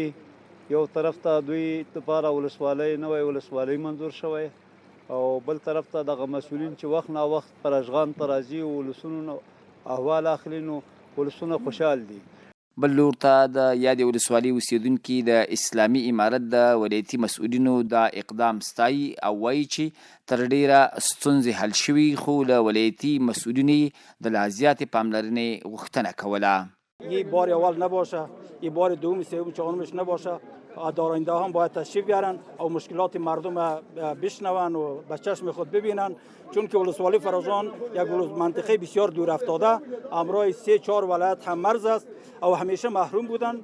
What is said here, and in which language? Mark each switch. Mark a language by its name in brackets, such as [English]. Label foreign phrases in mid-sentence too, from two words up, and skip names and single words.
[Pashto] یو طرف ته دوی لپاره ولسوالۍ نوی ولسوالۍ منظور شوی او بل طرف ته دغه مسؤلین چې وخت نا وخت فرجغان ته راځي او ولسونو احوال اخلي نو ولسونه خوشحال دي. بل لور ته د یادې ولسوالۍ اوسیدونکي د اسلامي امارت د ولایتي مسؤلینو دا اقدام ستایي او وایي چې تر ډیره ستونزې حل شوي، خو له ولایتي مسؤلینو د لا زیاتې پاملرنې غوښتنه کوله. [Persian] یه بار اول نباشه، یه بار دوم، سوم، چهارمش نباشه. دارنده هم باید تشریف بیارن او مشکلات مردم بشنون و به چشم خود ببینن، چون که ولسوالی فرجغان یک منطقه بسیار دور افتاده همراه 3-4 ولایت هم مرز است او همیشه محروم بودن.